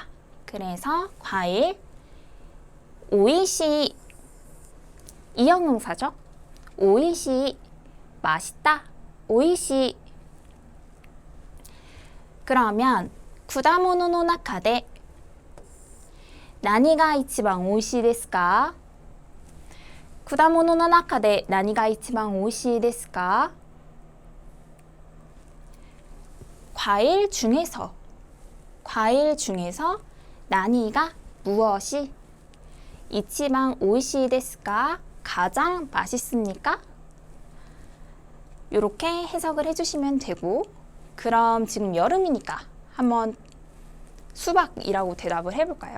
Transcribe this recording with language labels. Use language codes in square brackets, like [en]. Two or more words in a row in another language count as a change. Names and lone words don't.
[ko] 그래서 과일 오이시 이 형용사죠. 오이시 맛있다. 오이시. [ja] 그러면 果物の中で何が一番おいしいですか? 果物の中で何が一番おいしいですか? [ko] 과일 중에서 나니가 무엇이 [ja] 一番おいしいですか? [ko] 가장 맛있습니까? 이렇게 해석을 해주시면 되고, 그럼 지금 여름이니까 한번 수박이라고 대답을 해볼까요?